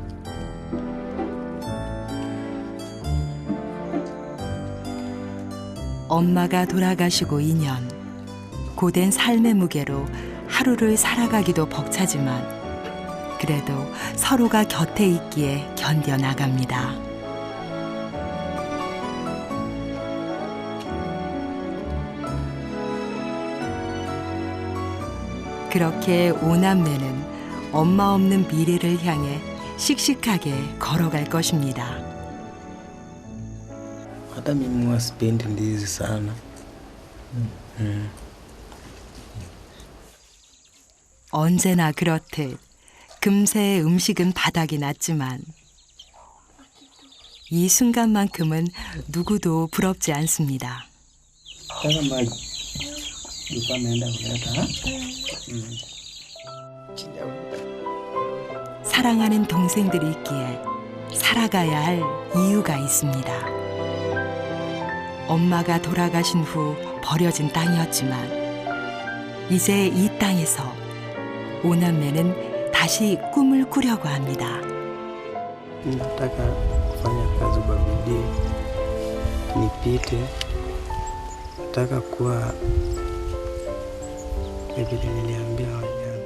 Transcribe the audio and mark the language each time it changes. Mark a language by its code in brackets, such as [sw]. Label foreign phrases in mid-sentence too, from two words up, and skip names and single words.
[ko] 엄마가 돌아가시고 2년, 고된 삶의 무게로 하루를 살아가기도 벅차지만 그래도 서로가 곁에 있기에 견뎌나갑니다. 그렇게 오남매는 엄마 없는 미래를 향해 씩씩하게 걸어갈 것입니다. [sw] Hata mimi huwa sipendi ndizi sana. [ko] 언제나 그렇듯 금세 음식은 바닥이 났지만 이 순간만큼은 누구도 부럽지 않습니다. [sw] Kama maji. Nilikuwa naenda kuleta. [ko] 사랑하는 동생들이 있기에 살아가야 할 이유가 있습니다. 엄마가 돌아가신 후 버려진 땅이었지만 이제 이 땅에서 오남매는 다시 꿈을 꾸려고 합니다. [sw] Nataka kufanya kazi kwa bidii nipite. Nataka kuwa vile niliambia wajana.